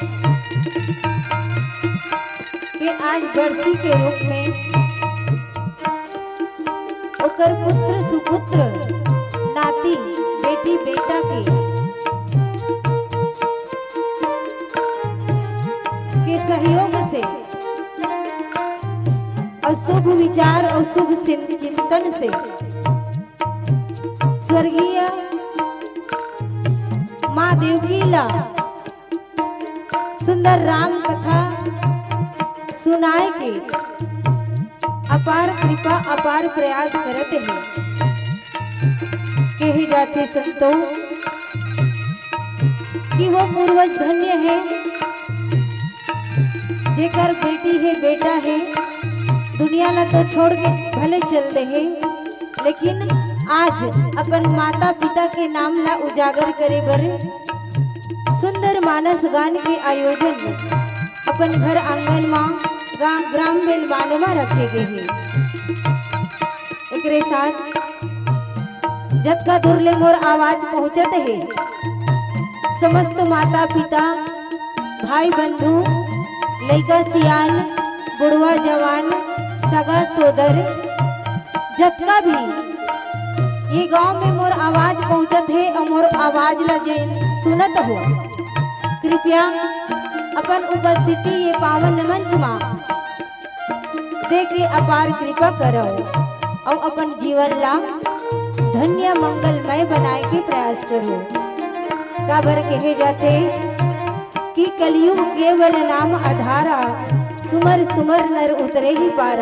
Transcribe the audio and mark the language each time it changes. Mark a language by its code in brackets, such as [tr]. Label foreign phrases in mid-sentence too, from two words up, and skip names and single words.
[hne] के आज बरसी के रूप में ओकर पुत्र सुपुत्र नाती बेटी बेटा के सहयोग से और शुभ विचार और शुभ चिंतन से स्वर्गीय माँ देवकीला सुंदर राम कथा सुनाए के अपार कृपा अपार प्रयास करते हैं। कहे जाते संतों कि वो पूर्वज धन्य है जेकर बेटी है बेटा है दुनिया न तो छोड़ के भले चलते हैं लेकिन आज अपन माता पिता के नाम ला उजागर करे बर सुंदर मानस गान के आयोजन अपन घर आंगन में ग्राम बेलबांड में रखे गए हैं। एकरे साथ जतका दूर ले मोर आवाज पहुंचत है समस्त माता पिता भाई बंधु लइका सियान बुढ़वा जवान सगा सोदर जतका भी ये गांव में मोर आवाज पहुंचत है और मोर आवाज ला जे सुनत हो कृपया अपन उपस्थिति ये पावन मंच में दे के अपार कृपा करो और अपन जीवन ला धन्य मंगलमय बनाए के प्रयास करो। काबर कहे जाते कि [awa] कलयुग केवल नाम आधारा सुमर सुमर नर उतरे ही पारा।